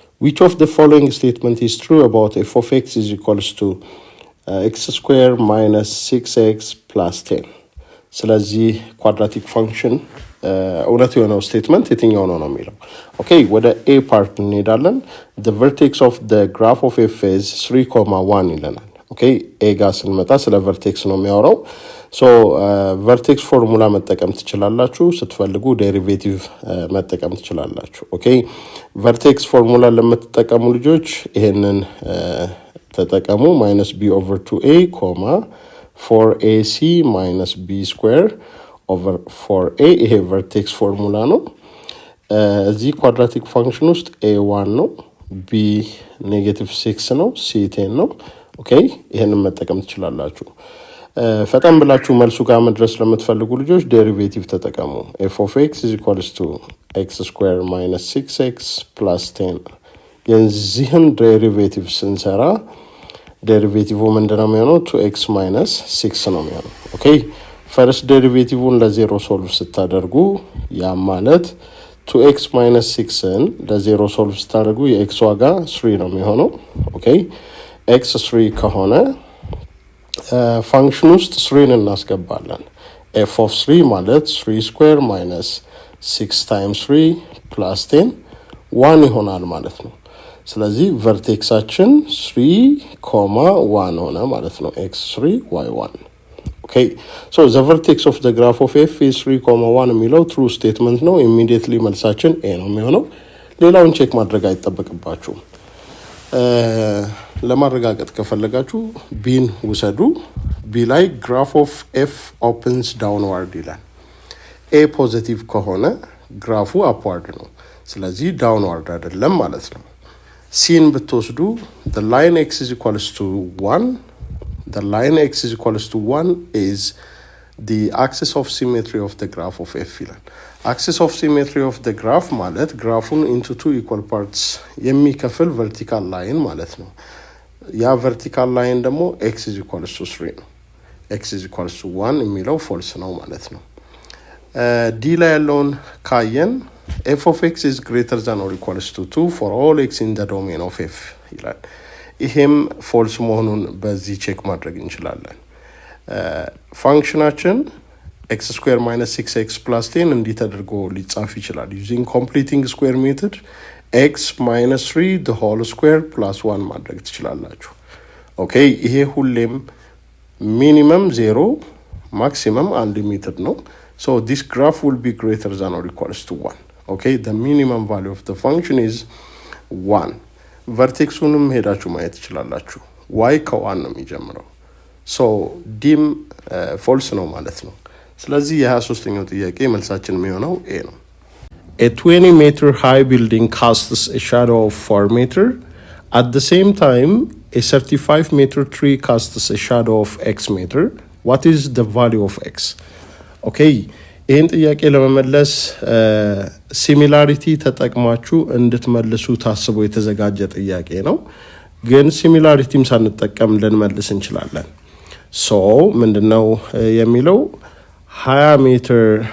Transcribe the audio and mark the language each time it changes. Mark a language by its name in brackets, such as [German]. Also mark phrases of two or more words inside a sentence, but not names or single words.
[English] which of the following statement is true about f of x is equals to x square minus 6x plus 10? [Amharic] ስለዚህ [English] quadratic function [Amharic] እውነት የሆነው statement የትኛው ነው የሚለው okay ወደ a part እንሄዳለን [English] the vertex of the graph of f is 3,1 [Amharic] ይለናል okay a ጋር ስንመጣ ስለ vertex ነው የሚያወራው [English] so vertex [Amharic] ፎርሙላ መጠቀም ትችላላችሁ ስትፈልጉ ዴሪቬቲቭ መጠቀም ትችላላችሁ okay [English] vertex formula [Amharic] ለምትጠቀሙ ልጆች ይሄንን ተጠቀሙ -b/2a, [English] 4ac minus b square over 4a [Amharic] ይሄ [English] vertex formula [Amharic] ነው እዚህ [English] quadratic function [Amharic] ውስጥ a1 ነው b -6 ነው c 10 ነው okay ይሄንን መጠቀም ትችላላችሁ ፈጣን ብላችሁ መልሱ ጋር መድረስ ለምትፈልጉ ልጆች ዴሪቬቲቭ ተጠቀሙ [English] f of x is equals to x square minus 6x plus 10 [Amharic] የዚህን ዴሪቬቲቭ ስንሰራ ዴሪቬቲቭ ምንድነው የሚሆነው 2x minus 6 ነው የሚሆነው okay [English] first derivative [Amharic] ለዜሮ ሶልቭ ስታደርጉ ያ ማለት 2x minus 6ን ለዜሮ ሶልቭ ስታደርጉ የx ዋጋ 3 ነው የሚሆነው okay x 3 ከሆነ ፋንክሽን ውስጥ 3ን እናስገባለን [English] f of 3 [Amharic] ማለት [English] 3 square minus 6 times 3 plus 10 [Amharic] 1 ይሆናል ማለት ነው ስለዚህ vertexአችን 3,1 ሆነ ማለት ነው x3 y1 [English] okay so the vertex of the graph of f is 3,1 [Amharic] የሚለው [English] true statement [Amharic] ነው immediately መልሳችን a ነው የሚሆነው ሌላውን ቼክ ማድረግ አይጠበቅባችሁም ለማረጋገጥ ከፈለጋችሁ bን ውሰዱ b ላይ [English] graph of f opens downward [Amharic] ይላል a ፖዚቲቭ ከሆነ ግራፉ upward ነው ስለዚህ downward አይደለም ማለት ነው cን ብትወስዱ [English] the line x is equals to [Amharic] 1 the line x is equals to [English] 1 is the axis of symmetry of the graph of f ይላል axis of symmetry of the graph [Amharic] ማለት ግራፉን [English] into two equal parts የሚከፍል vertical line [Amharic] ማለት ነው ያ [English] vertical line ደግሞ x is equals to 3 ነው x is equals to 1 የሚለው false [Amharic] ነው ማለት ነው [English] d ላይ [Amharic] ያለውን ካየን [English] f of x is greater than or equals to 2 for all x in the domain of f [Amharic] ይላል ይሄም [English] false [Amharic] መሆኑን በዚህ ቼክ ማድረግ እንችላለን ፋንክሽናችን [English] x square minus 6x plus 10 [Amharic] እንዲህ ተደርጎ ሊጻፍ [English] ይችላል using completing square method x minus 3 the whole square plus 1 [Amharic] ማድረግ ትችላላችሁ [English] okay [Amharic] ይሄ ሁሌም [English] minimum 0 maximum unlimited ነው so this graph will be greater than or equals to 1 okay the minimum value of the function is 1 vertexuንም [Amharic] ሄዳችሁ ማየት ትችላላችሁ [English] y [Amharic] ከ1 ነው የሚጀምረው so dim false ነው ማለት ነው ስለዚህ የ23ኛው ጥያቄ መልሳችን የሚሆነው a ነው a 20 [English] meter high building casts a shadow of 4 meter at the same time a 35 meter tree casts a shadow of x meter what is the value of x okay [Amharic] ይሄን ጥያቄ ለመመለስ ሲሚላሪቲ ተጠቅማችሁ እንድትመልሱ ታስቦ የተዘጋጀ ጥያቄ ነው ግን ሲሚላሪቲም ሳንጠቀም ልንመልስ እንችላለን ሶ ምንድነው የሚለው 20 ሜትር